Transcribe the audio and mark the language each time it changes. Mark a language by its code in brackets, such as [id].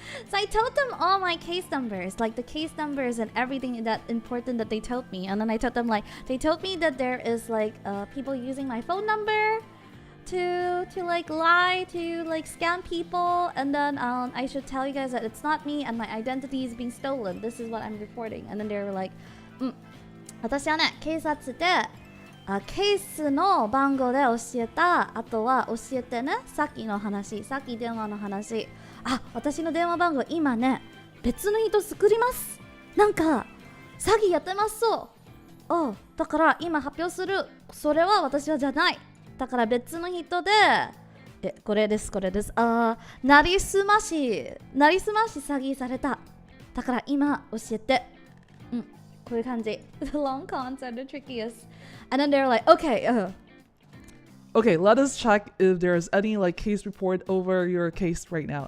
[en] So I told them all my case numbers, like the case numbers and everything that important that they told me. And then I told them like, they told me that there is like people using my phone number to like lie, to like scam people, and then I should tell you guys that it's not me and my identity is being stolen. This is what I'm reporting. And then they were like, [ja] 私はね、警察でケースの番号で教えた。あとは教えてね、さっきの話、さっき電話の話。私の電話番号今ね、別の人作ります。なんか詐欺やってますそう。だから今発表する。それは私はじゃない。だから別の人で、これです。なりすまし詐欺された。だから今教えて。こういう感じ。 [en] The long cons are the trickiest. And then they're like, okay. Okay, let us check if there's any like case report over your case right now.